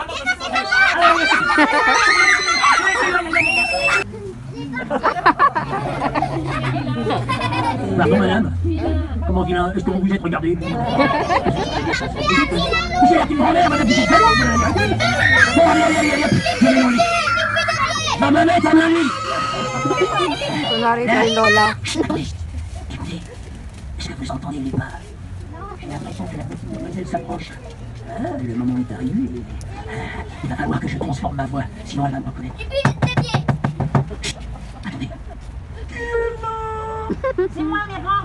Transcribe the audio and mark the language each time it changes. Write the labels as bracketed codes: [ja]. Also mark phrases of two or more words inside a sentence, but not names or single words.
[fr] Pardon, madame. Comment vilain? Est-ce que vous vous êtes regardé? C'est la petite grand-mère, madame, qui s'est fait. Bon, allez, allez, allez, allez. Je vais dans le lit. Je vais me mettre dans le lit. [tl] Kunwari kay Lola. [fr] Écoutez, est-ce que vous entendez les pas? J'ai l'impression que la petite demoiselle s'approche. Le moment est arrivé. Il va falloir que je transforme ma voix, sinon elle va me reconnaître. Chut, attendez. C'est moi, mes grands.